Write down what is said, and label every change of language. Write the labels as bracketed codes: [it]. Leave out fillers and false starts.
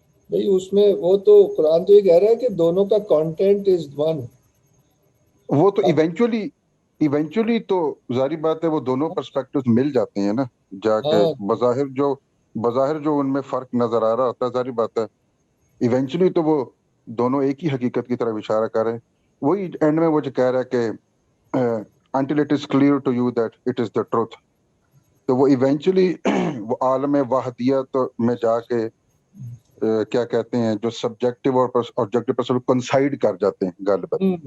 [ur] بھائی اس میں وہ تو قرآن تو یہ کہہ رہا ہے کہ دونوں کا [en] Content is one. [ur] وہ تو ایونچولی تو ظاہری بات ہے وہ دونوں پرسپیکٹیوز مل جاتے ہیں نا جا کے. بظاہر جو ان میں فرق نظر آ رہا ہوتا ہے ظاہری بات ہے ایونچولی تو وہ دونوں ایک ہی حقیقت کی طرف اشارہ کر رہے ہیں. وہی اینڈ میں وہ جو کہہ رہا ہے کہ [en] until it is clear to you that it is the truth. [ur] تو وہ ایونچولی وہ عالم واحدیت میں جا کے کیا کہتے ہیں جو سبجیکٹیو اور آبجیکٹیو پر کنسائڈ کر جاتے ہیں غالباً.